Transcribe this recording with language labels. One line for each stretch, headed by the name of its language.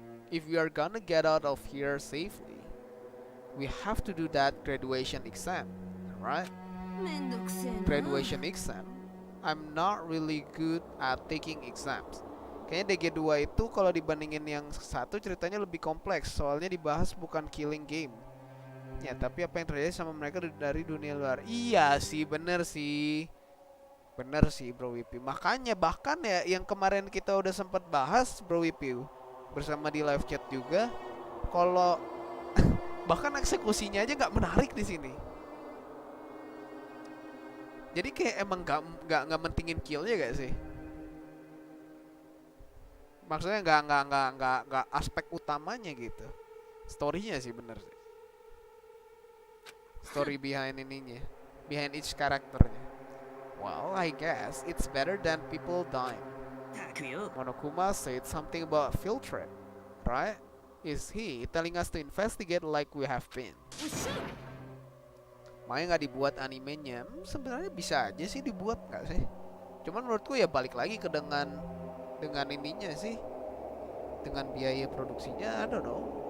English: If we are gonna get out of here safely, we have to do that graduation exam, right? Graduation exam. I'm not really good at taking exams.
Indonesian: Kayaknya DG2 itu kalau dibandingin yang satu ceritanya lebih kompleks. Soalnya dibahas bukan killing game. Ya, tapi apa yang terjadi sama mereka dari dunia luar. Iya sih, bener sih. Bener sih, Bro Wipi. Makanya bahkan ya yang kemarin kita udah sempat bahas, Bro Wipi, bersama di live chat juga. Kalau bahkan eksekusinya aja nggak menarik di sini. Jadi kayak emang nggak mentingin killnya gak sih? Maksudnya nggak aspek utamanya gitu. Storynya sih bener sih. Story behind ininya, behind each karakternya.
English: Well, I guess it's better than people dying. Monokuma said something about field trip, right? Is he telling us to investigate like we have been?
Indonesian: Makanya nggak dibuat animenya. Sebenarnya bisa aja sih dibuat, nggak sih? Cuman menurutku ya balik lagi ke dengan ininya sih, dengan biaya produksinya,
English: I don't know.